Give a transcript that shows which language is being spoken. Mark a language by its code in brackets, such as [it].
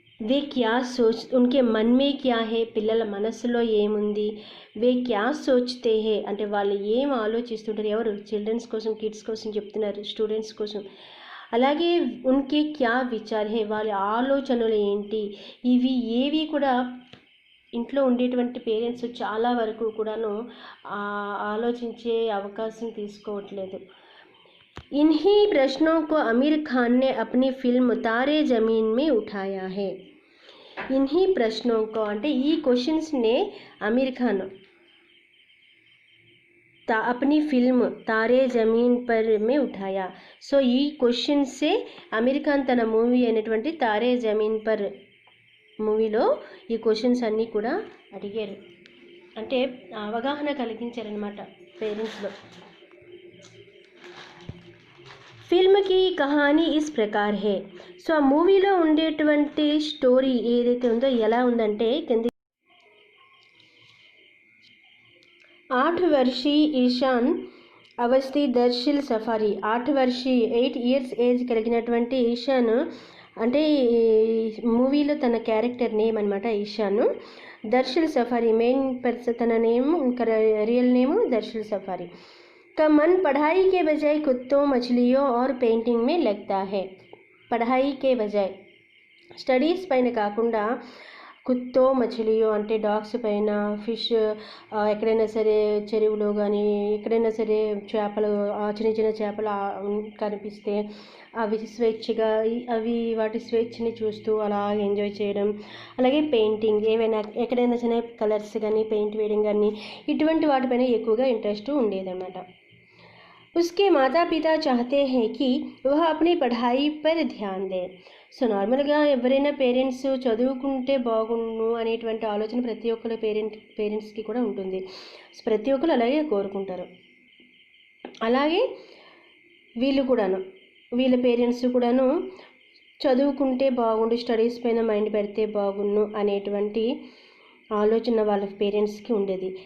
[hi] వే క్యా సోచ్ ఉన్కే మన్ మే క్యా హే, [te] పిల్లల మనసులో ఏముంది, [hi] వే క్యా సోచ్తే హే [te] అంటే వాళ్ళు ఏం ఆలోచిస్తుంటారు, ఎవరు చిల్డ్రన్స్ కోసం, కిడ్స్ కోసం చెప్తున్నారు, స్టూడెంట్స్ కోసం. అలాగే [hi] ఉన్కే క్యా విచార్ హే, [te] వాళ్ళ ఆలోచనలు ఏంటి, ఇవి ఏవి కూడా ఇంట్లో ఉండేటువంటి పేరెంట్స్ చాలా వరకు కూడాను ఆలోచించే అవకాశం తీసుకోవట్లేదు. [hi] ఇన్హీ ప్రశ్నों को आमिर खान ने अपनी फिल्म तारे जमीन में उठाया है. इन्हीं प्रश्नों को [te] అంటే ఈ క్వశ్చన్స్నే [hi] ఆమిర్ ఖాన్ अपनी फिल्म तारे जमीन पर में उठाया. [te] సో ఈ క్వశ్చన్సే ఆమిర్ ఖాన్ తన మూవీ అయినటువంటి తారే జమీన్ పర్ మూవీలో ఈ క్వశ్చన్స్ అన్నీ కూడా అడిగారు. అంటే అవగాహన కలిగించారనమాట పేరెంట్స్లో. [hi] ఫిల్మ్కి కహానీ ఇస్ ప్రకార్ హే. [te] సో ఆ మూవీలో ఉండేటువంటి స్టోరీ ఏదైతే ఉందో ఎలా ఉందంటే, కింద 8 वर्षीय ఈశాన్ అవస్థి దర్శిల్ సఫారీ, 8 वर्षीय 8 years ఏజ్ కలిగినటువంటి ఈశాన్ అంటే మూవీలో తన క్యారెక్టర్ నేమ్ అనమాట Ishan. Darsheel safari main person, తన నేమ్ ఇంకా రియల్ నేమ్ దర్శిల్ సఫారీ. [hi] का मन पढ़ाई के बजाय कुत्तों, मछलियों और पेंटिंग में लगता है. पढ़ाई के बजाय [te] స్టడీస్ పైన కాకుండా [hi] కుత్తో మచిలియో [te] అంటే డాగ్స్ పైన, ఫిష్ ఎక్కడైనా సరే చెరువులో కానీ ఎక్కడైనా సరే చేపలు, చిన్న చిన్న చేపలు కనిపిస్తే అవి స్వేచ్ఛగా వాటి స్వేచ్ఛని చూస్తూ అలా ఎంజాయ్ చేయడం. అలాగే పెయింటింగ్, ఏవైనా ఎక్కడైనా చిన్న కలర్స్ కానీ పెయింట్ వేయడం కానీ ఇటువంటి వాటిపైన ఎక్కువగా ఇంట్రెస్ట్ ఉండేదన్నమాట. [hi] उसके माता पिता चाहते हैं कि वह अपनी पढ़ाई पर ध्यान दे. [te] సో నార్మల్గా ఎవరైనా పేరెంట్స్ చదువుకుంటే బాగుండు అనేటువంటి ఆలోచన ప్రతి ఒక్కరి పేరెంట్స్కి కూడా ఉంటుంది. ప్రతి ఒక్కరు అలాగే కోరుకుంటారు. అలాగే వీళ్ళ పేరెంట్స్ కూడాను చదువుకుంటే బాగుండు, స్టడీస్ పైన మైండ్ పెడితే బాగుండు అనేటువంటి ఆలోచన వాళ్ళ పేరెంట్స్కి ఉండేది.